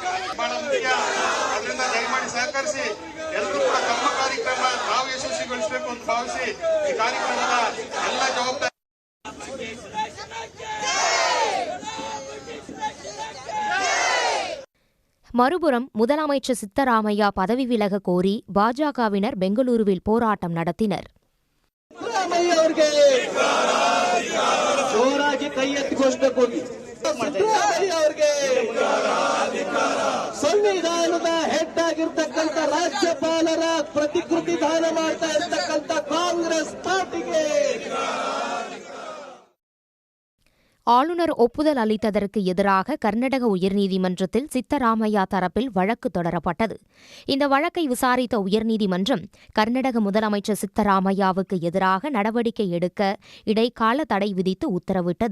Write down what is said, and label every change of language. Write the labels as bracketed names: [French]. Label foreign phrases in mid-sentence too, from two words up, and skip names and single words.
[Kannada] ಅದರಿಂದ ದಯಮಾಡಿ ಸಹಕರಿಸಿ ಎಲ್ಲರೂ ಕೂಡ ತಮ್ಮ ಕಾರ್ಯಕ್ರಮ ನಾವು ಯಶಸ್ವಿಗೊಳಿಸಬೇಕು ಅಂತ ಭಾವಿಸಿ ಈ ಕಾರ್ಯಕ್ರಮದ ಎಲ್ಲ ಜವಾಬ್ದಾರಿ [Tamil] மறுபுறம் முதலமைச்சர் சித்தராமையா பதவி விலக கோரி பாஜகவினர் பெங்களூருவில் போராட்டம் நடத்தினர். [Kannada] ಸಂವಿಧಾನದ ಹೆಡ್ ಆಗಿರ್ತಕ್ಕಂಥ ರಾಜ್ಯಪಾಲರ ಪ್ರತಿಕೃತಿ ದಾನ ಮಾಡ್ತಾ ಇರ್ತಕ್ಕಂಥ ಕಾಂಗ್ರೆಸ್ ಪಾರ್ಟಿಗೆ [Tamil] ஆளுநர் ஒப்புதல் அளித்ததற்கு எதிராக கர்நாடக உயர்நீதிமன்றத்தில் சித்தராமையா தரப்பில் வழக்கு தொடரப்பட்டது. இந்த வழக்கை விசாரித்த உயர்நீதிமன்றம் கர்நாடக முதலமைச்சர் சித்தராமையாவுக்கு எதிராக நடவடிக்கை எடுக்க இடைக்கால தடை விதித்து உத்தரவிட்டது.